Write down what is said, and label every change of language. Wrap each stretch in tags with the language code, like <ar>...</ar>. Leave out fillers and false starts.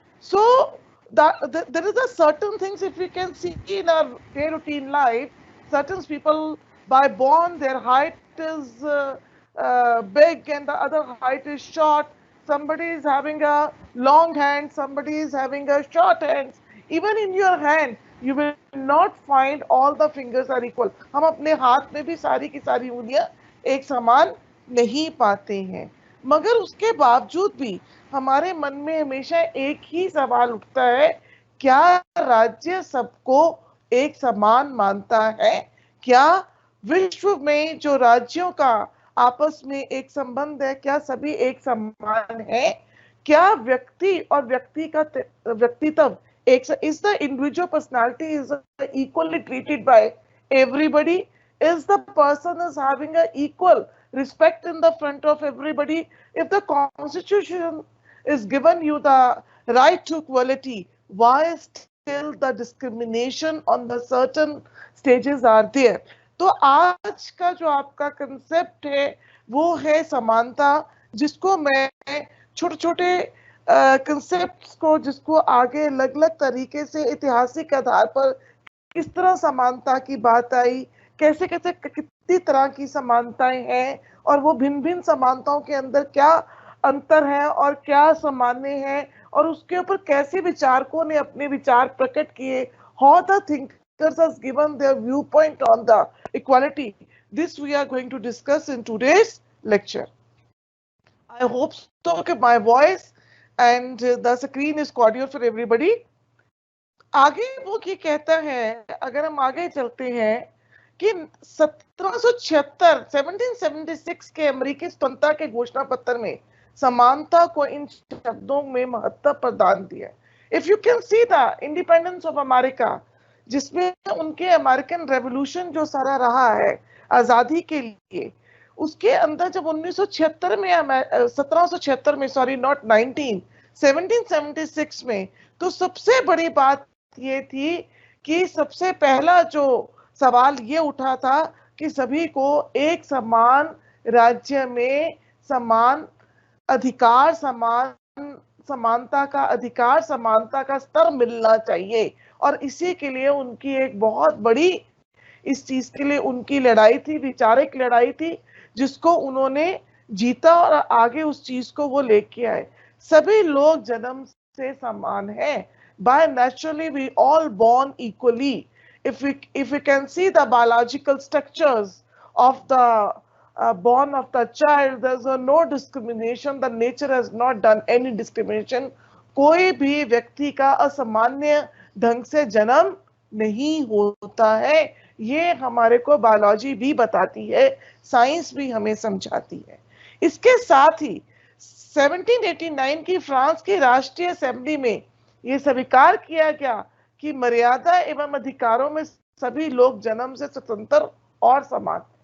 <en>So there is a certain things, if we can see in our day routine life, certain people by born their height is big and the other height is short. Somebody is having a long hand, somebody is having a short hand. Even in your hand, you will not find all the fingers are equal.</en> <hi>हम अपने हाथ में भी सारी की सारी उंगलियां एक समान नहीं पाते हैं. मगर उसके बावजूद भी हमारे मन में हमेशा एक ही सवाल उठता है, क्या राज्य सबको एक समान मानता है? क्या विश्व में जो राज्यों का आपस में एक संबंध है, क्या सभी एक समान है? क्या व्यक्ति और व्यक्ति का व्यक्तित्व एक</hi> <en>is the individual personality is equally treated by everybody? Is the person is having a equal respect in the front of everybody? If the constitution is given you the right to equality, why still the discrimination on the certain stages are there?</en> <hi>तो आज का जो आपका concept है वो है समानता, जिसको मैं छोटे छोटे कंसेप्ट्स को, जिसको आगे अलग अलग तरीके से ऐतिहासिक आधार पर किस तरह समानता की बात आई, कैसे कैसे कितनी तरह की समानताएं हैं और वो भिन्न भिन्न समानताओं के अंदर क्या अंतर है और क्या सामान्य है, और उसके ऊपर कैसे विचारकों ने अपने विचार प्रकट किए. How the</hi> <en>thinkers has given their viewpoint on the equality. This we are going to discuss in today's lecture. I hope so that my voice and the screen is cordial for everybody.</en> <hi>आगे वो क्या कहता है, अगर हम आगे चलते हैं कि 1776 के अमेरिकी स्वतंत्रता के घोषणा पत्र में समानता को इन शब्दों में महत्व प्रदान दिया.</hi> <en>if you can see the independence of America,</en> <hi>जिसमें उनके अमेरिकन रेवोल्यूशन जो सारा रहा है आजादी के लिए, उसके अंदर जब 1976 में 1776 में</hi> <en>sorry not</en> <hi>1776 में, तो सबसे बड़ी बात ये थी कि सबसे पहला जो सवाल ये उठा था कि सभी को एक समान राज्य में समान अधिकार, समान समानता का अधिकार, समानता का स्तर मिलना चाहिए। और इसी के लिए उनकी एक बहुत बड़ी, इस चीज के लिए उनकी लड़ाई थी, वैचारिक लड़ाई थी, जिसको उन्होंने जीता और आगे उस चीज को वो लेके आए। सभी लोग जन्म से समान हैं।</hi> <en>By naturally we all born equally. If we can see the biological structures of the born of the child, there's no discrimination. The nature has not done any discrimination.</en> <hi>कोई भी व्यक्ति का असामान्य ढंग से जन्म नहीं होता है। ये हमारे को बायोलॉजी भी बताती है, साइंस भी हमें समझाती है। इसके साथ ही 1789 की फ्रांस की राष्ट्रीय असेंबली में ये स्वीकार किया गया कि मर्यादा एवं अधिकारों में सभी लोग जन्म से स्वतंत्र और समान।</hi>